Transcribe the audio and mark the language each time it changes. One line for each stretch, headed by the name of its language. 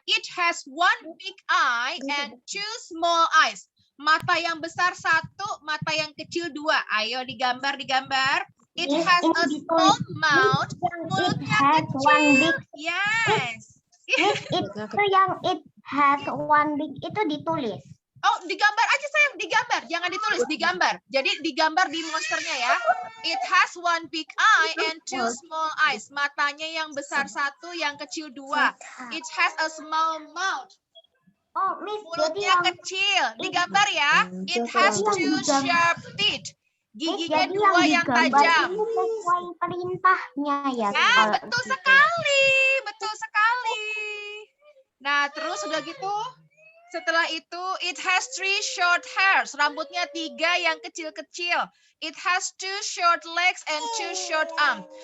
English: It has one big eye and two small eyes.
Indonesian: Mata yang besar satu, mata yang kecil dua. Ayo digambar.
English: It has a small mouth.
Indonesian: Mulutnya kecil. Yes. Itu yang
English: it has one big
Indonesian: itu ditulis. Oh, digambar aja sayang, digambar. Jangan ditulis, digambar. Jadi digambar di monsternya ya.
English: It has one big eye and two small eyes.
Indonesian: Matanya yang besar satu, yang kecil dua.
English: It has a small mouth. Oh, Miss,
Indonesian: Mulutnya kecil. Digambar ya.
English: It has two sharp teeth.
Indonesian: Giginya dua yang tajam. Ini sesuai perintahnya ya. Nah, betul sekali. Betul sekali. Nah, terus udah gitu. Setelah itu,
English: it has three short hairs.
Indonesian: Rambutnya tiga yang kecil-kecil.
English: It has two short legs and two short arms.